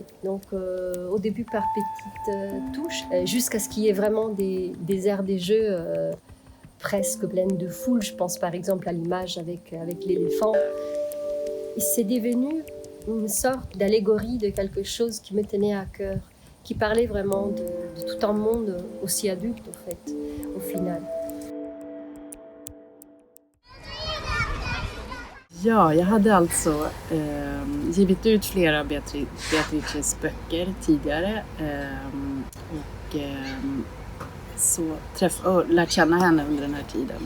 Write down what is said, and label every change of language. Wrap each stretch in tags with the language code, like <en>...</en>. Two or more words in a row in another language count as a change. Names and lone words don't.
<fr>Donc au début par petites touches, jusqu'à ce qu'il y ait vraiment des aires des jeux presque pleine de foule. Je pense par exemple à l'image avec l'éléphant. Et c'est devenu une sorte d'allégorie de quelque chose qui me tenait à cœur, qui parlait vraiment de tout un monde aussi adulte en fait, au final.</fr> <sv>Ja, jag hade alltså givit ut flera Beatrices böcker tidigare och lärt känna henne under den här tiden.</sv>